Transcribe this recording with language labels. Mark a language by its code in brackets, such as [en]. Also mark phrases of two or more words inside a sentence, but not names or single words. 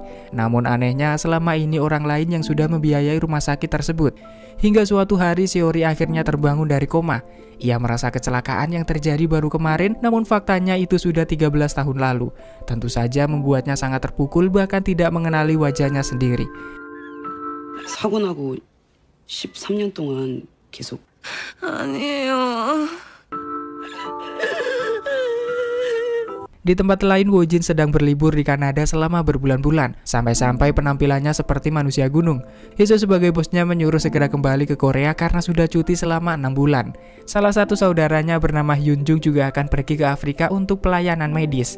[id] Namun anehnya, selama ini orang lain yang sudah membiayai rumah sakit tersebut. Hingga suatu hari Seori akhirnya terbangun dari koma. Ia merasa kecelakaan yang terjadi baru kemarin, namun faktanya itu sudah 13 tahun lalu. Tentu saja membuatnya sangat terpukul, bahkan tidak mengenali wajahnya sendiri. [ko] 사고 나고 13년 동안 계속 아니에요. [id] Di tempat lain, Wojin sedang berlibur di Kanada selama berbulan-bulan, sampai-sampai penampilannya seperti manusia gunung. Hyeso sebagai bosnya menyuruh segera kembali ke Korea karena sudah cuti selama 6 bulan. Salah satu saudaranya bernama Hyunjung juga akan pergi ke Afrika untuk pelayanan medis.